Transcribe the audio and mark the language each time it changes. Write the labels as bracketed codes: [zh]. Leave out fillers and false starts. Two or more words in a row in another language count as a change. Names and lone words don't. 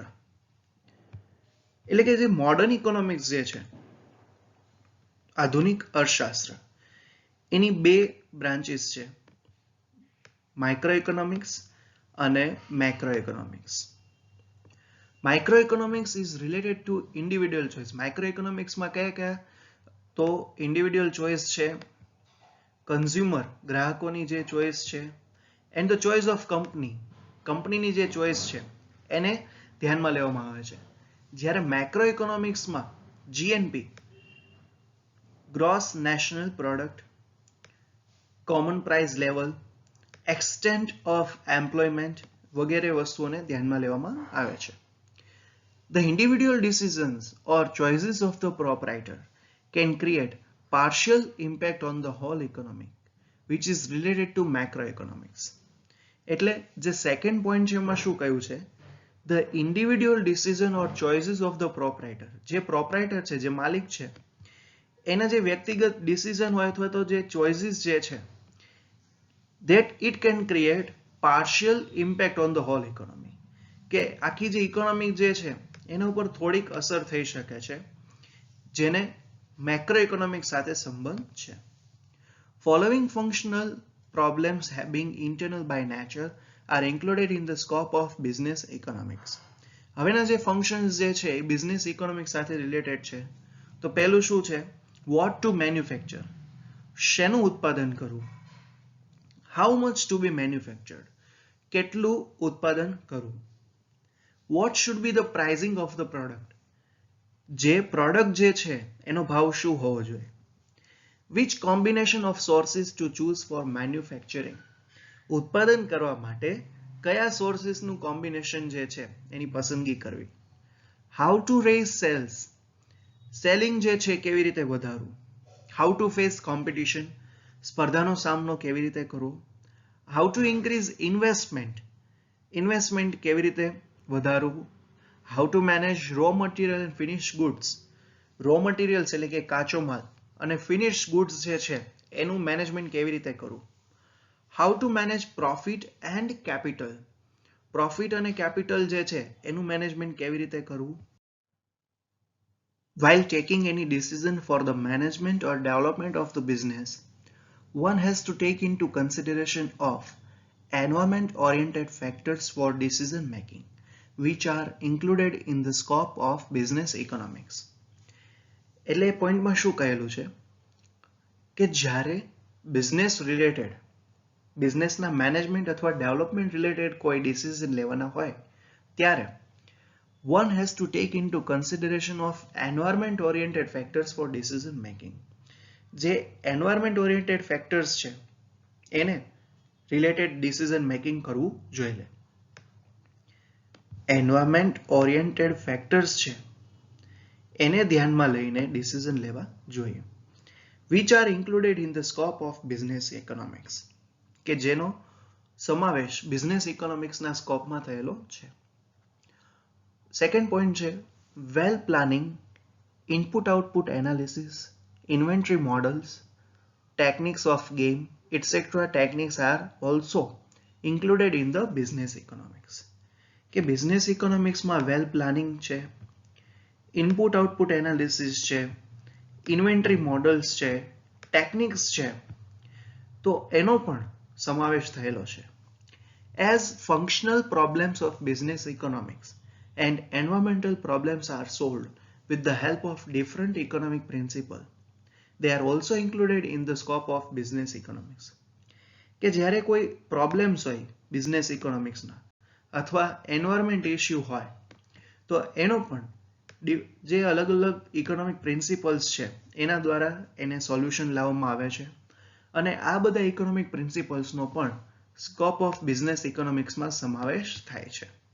[gu] એટલે કે જે [en] modern economics [gu] જે છે આધુનિક અર્થશાસ્ત્ર એની બે બ્રાન્ચીસ છે, [en] micro economics [gu] અને [en] macro economics. Microeconomics is related to individual choice. [gu] Microeconomics માં કયા તો [en] individual choice [gu] છે, consumer ગ્રાહકોની જે choice છે, [en] and the choice of [gu] કંપનીની જે choice છે એને ધ્યાનમાં લેવામાં આવે છે. જ્યારે macroeconomics માં [en] GNP gross national product, common price level, extent of employment [gu] વગેરે વસ્તુઓને ધ્યાનમાં લેવામાં આવે છે. [en] The individual decisions or choices of the proprietor can create partial impact on the whole economy, which is related to macroeconomics. [gu] એટલે જે [en] second point [gu] છે એમાં શું કહ્યું છે? [en] The individual decision or choices of the proprietor, [gu] જે proprietor છે, જે માલિક છે, એના જે વ્યક્તિગત decision હોય અથવા તો જે choices જે છે [en] that it can create partial impact on the whole economy. [gu] કે આખી જે ઇકોનોમી જે છે એના ઉપર થોડીક અસર થઈ શકે છે જેને [en] macro economic [gu] સાથે સંબંધ છે. [en] Following functional problems being internal by nature are included in the scope of business economics. [gu] હવેના જે functions જે છે એ [en] business economics [gu] સાથે related છે. તો પહેલું શું છે? [en] What to manufacture, [gu] શેનું ઉત્પાદન કરવું. [en] How much to be manufactured, [gu] કેટલું ઉત્પાદન કરવું. [en] What should be the pricing of the product, [gu] જે પ્રોડક્ટ જે છે એનો ભાવ શું હોવો જોઈએ. [en] Which combination of sources to choose for manufacturing? [gu] ઉત્પાદન કરવા માટે કયા સોર્સિસનું કોમ્બિનેશન જે છે એની પસંદગી કરવી. [en] how to raise sales, [gu] સેલિંગ જે છે કેવી રીતે વધારવું. [en] how to face competition, [gu] સ્પર્ધાનો સામનો કેવી રીતે કરવો. [en] how to increase investment, [gu] ઇન્વેસ્ટમેન્ટ કેવી રીતે વધારવું. [en] how to manage raw material and finish goods, raw materials [gu] એટલે કે કાચો માલ અને [en] finish goods [gu] જે છે એનું મેનેજમેન્ટ કેવી રીતે કરવું. [en] how to manage profit and capital, [gu] પ્રોફિટ અને કેપિટલ જે છે એનું મેનેજમેન્ટ કેવી રીતે કરવું. [en] While taking any decision for the management or development of the business, one has to take into consideration of environment oriented factors for decision making, which are included in the scope of business economics. [gu] એટલે પોઈન્ટમાં શું કહેલું છે કે જ્યારે [en] business related, [gu] બિઝનેસના મેનેજમેન્ટ અથવા [en] development related [gu] કોઈ ડિસિઝન લેવાના હોય ત્યારે [en] one has to take into consideration of environment oriented factors for decision making. [gu] જે [en] environment oriented factors [gu] છે એને related [en] decision making [gu] કરવું જોઈએ. [en] environment oriented factors [gu] છે એને ધ્યાનમાં લઈને decision લેવા જોઈએ. [en] which are included in the scope of business economics, [gu] કે જેનો સમાવેશ [en] business economicsના [gu] સ્કોપમાં થયેલો છે. [en] second point છે well planning, input output analysis, inventory models, techniques of game etcetera techniques are also included in the business economics. [gu] કે [en] business economicsમાં well planning [gu] છે, [en] input output analysis [gu] છે, [en] inventory models [gu] છે, ટેકનિક્સ છે, તો એનો પણ સમાવેશ થયેલો છે. [en] as functional problems of business economics and environmental problems are solved with the help of different economic principles, they are also included in the scope of business economics. [gu] કે જ્યારે કોઈ પ્રોબ્લેમ્સ હોય [en] business economicsના [gu] અથવા [en] environment issue [gu] હોય તો એનો પણ જે અલગ અલગ [en] economic principles [gu] છે એના દ્વારા એને સોલ્યુશન લાવવામાં આવે છે અને આ બધા [en] economic principlesનો [gu] પણ [en] scope of business economicsમાં [gu] સમાવેશ થાય છે.